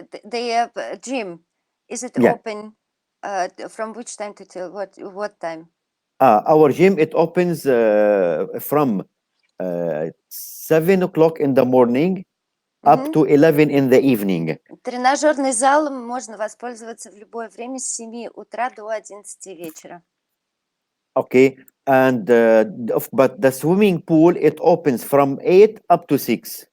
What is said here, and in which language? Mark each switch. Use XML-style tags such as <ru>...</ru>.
<en>the gym, is it Yeah. open from which time to till what time? Our gym, it opens from 7 o'clock in the morning up to 11 in the evening.</en> <ru>Тренажерный зал можно воспользоваться в любое время с 7 утра до 11 вечера.</ru> <en>Okay, and but the swimming pool, it opens from 8 up to 6.</en>